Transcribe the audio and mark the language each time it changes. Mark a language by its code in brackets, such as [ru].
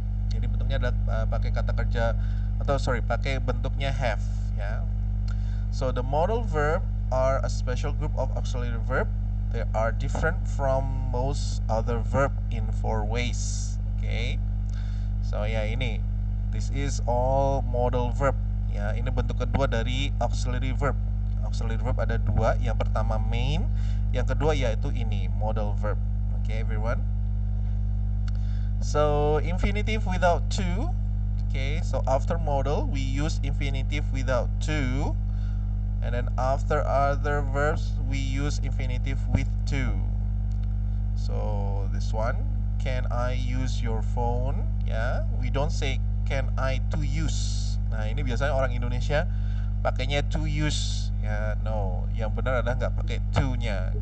[id] Jadi bentuknya adalah pakai kata kerja pakai bentuknya have ya. [en] So the modal verb are a special group of auxiliary verb. They are different from most other verb in 4 ways. Okay. So ya ini, this is all modal verb ya. [id] Ini bentuk kedua dari auxiliary verb. Auxiliary verb ada 2. Yang pertama main, yang kedua yaitu ini modal verb. [en] Okay, everyone. So infinitive without to. Okay, so after modal we use infinitive without to. And then after other verbs we use infinitive with to. So this one, can I use your phone? Ya, we don't say can I to use. [id] Nah, ini biasanya orang Indonesia pakainya to use. Ya, no. Yang benar adalah nggak pakai to-nya.